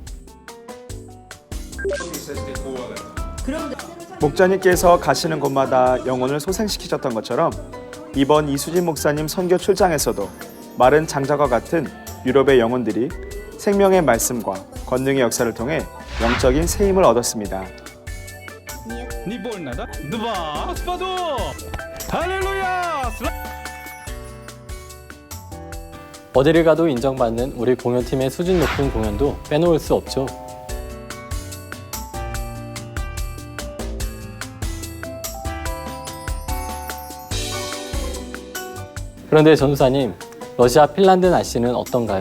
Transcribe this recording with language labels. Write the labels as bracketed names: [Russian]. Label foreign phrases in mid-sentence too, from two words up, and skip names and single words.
[Korean] 목자님께서 가시는 곳마다 영혼을 소생시키셨던 것처럼 이번 이수진 목사님 선교 출장에서도 마른 장자와 같은 유럽의 영혼들이 생명의 말씀과 권능의 역사를 통해 영적인 새 힘을 얻었습니다. [Russian] Не больно, да? Два, Господу! Аллилуйя! [Korean] 어디를 가도 인정받는 우리 공연팀의 수준 높은 공연도 빼놓을 수 없죠. 그런데 전우사님, 러시아 핀란드 날씨는 어떤가요?